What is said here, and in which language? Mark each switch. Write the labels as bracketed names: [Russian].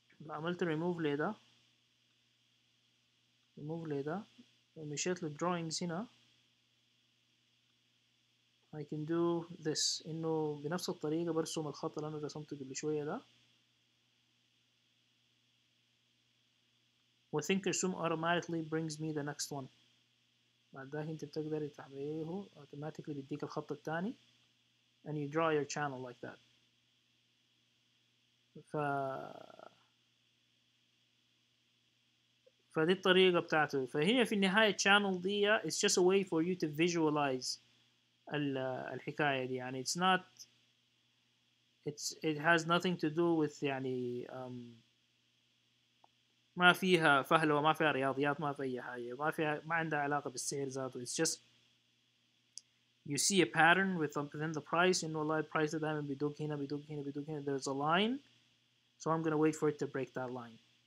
[Arabic] عملت remove لده ومشيت للدروينجز هنا [English] I can do this، [Arabic] انه بنفس الطريقة برسم الخط اللي انا رسمته قبل شوية ده، و [English] thinkorsum automatically brings me the next one. [Arabic] بعدها انت بتقدر تحويه automatically بيديك الخط الثاني [English] and you draw your channel like that. [Arabic] ف فدي الطريقة بتاعته. فهي في النهاية [English] channel دي it's just a way for you to visualize [Arabic] الحكاية دي. يعني [English] it's not it has nothing to do with [Arabic] يعني ما فيها فهلوة، ما فيها رياضيات، ما في أي حاجة، ما عندها علاقة بالسعر ذاته. [English] it's just you see a pattern within the price [Arabic] إنه والله البرايس ده دائما بيدق هنا [English] بيدق هنا بيدق هنا. there's a line so I'm gonna wait for it to break that line.